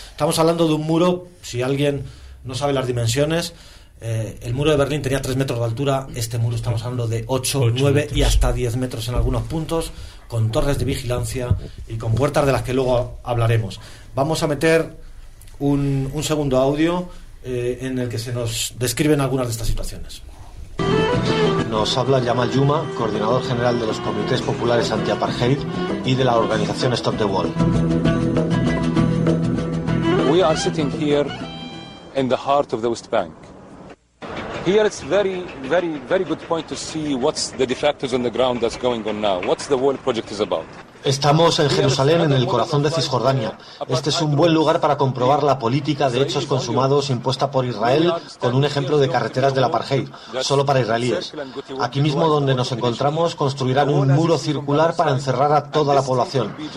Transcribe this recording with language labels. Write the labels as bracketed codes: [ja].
[es] Estamos hablando de un muro, si alguien no sabe las dimensiones, el muro de Berlín tenía 3 metros de altura, este muro estamos hablando de 8, 9 y hasta 10 metros en algunos puntos, con torres de vigilancia y con puertas de las que luego hablaremos. Vamos a meter un segundo audio en el que se nos describen algunas de estas situaciones. Nos habla Jamal Juma, coordinador general de los comités populares anti-apartheid y de la organización Stop the Wall. [en] We are sitting here in the heart of the West Bank. Here it's very, very, very good point to see what's the de facto on the ground that's going on now. What's the Wall project is about. [es] Estamos en Jerusalén, en el corazón de Cisjordania. Este es un buen lugar para comprobar la política de hechos consumados impuesta por Israel con un ejemplo de carreteras del apartheid, solo para israelíes. Aquí mismo donde nos encontramos construirán un muro circular para encerrar a toda la población.